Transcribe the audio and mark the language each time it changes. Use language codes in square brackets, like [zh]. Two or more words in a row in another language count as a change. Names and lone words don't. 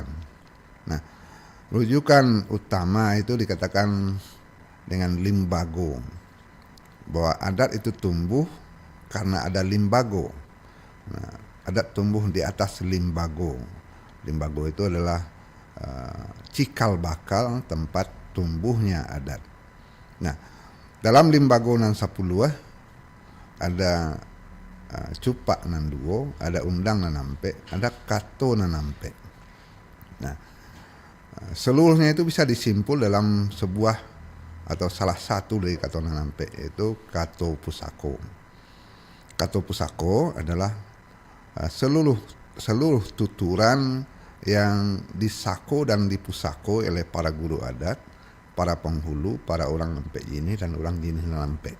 [id] Nah, rujukan utama itu dikatakan dengan limbago, bahwa adat itu tumbuh karena ada limbago. Nah, adat tumbuh di atas limbago. Limbago itu adalah cikal bakal tempat tumbuhnya adat. [min] Nah, dalam limbago nan 10 ada cupak nan 2, ada undang nan ampe, ada kato nan ampe. [id] Nah, seluruhnya itu bisa disimpul dalam sebuah atau salah satu dari Kato Nan Ampe, yaitu Kato Pusako. Kato Pusako adalah seluruh tuturan yang disako dan dipusako oleh para guru adat, para penghulu, para orang Ampe ini dan orang jenis Nan Ampe.